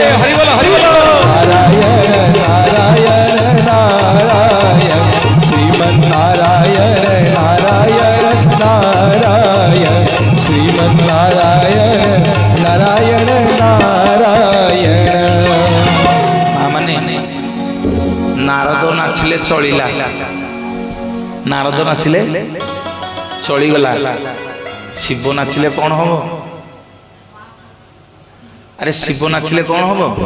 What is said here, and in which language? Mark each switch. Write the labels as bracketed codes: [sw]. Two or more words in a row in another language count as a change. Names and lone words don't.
[hi] हरि बोलो [sa] नारायण नारायण नारायण श्रीमन्नारायण नारायण नारायण श्रीमन्नारायण नारायण नारायण। [or] ମାନେ ନାରଦ ନାଚିଲେ ଚଳିଲା, ନାରଦ ନାଚିଲେ ଚଳିଗଲା, ଶିବ ନାଚିଲେ କଣ ହବ? ଆରେ ଶିବ ନାଚିଲେ କଣ ହବ?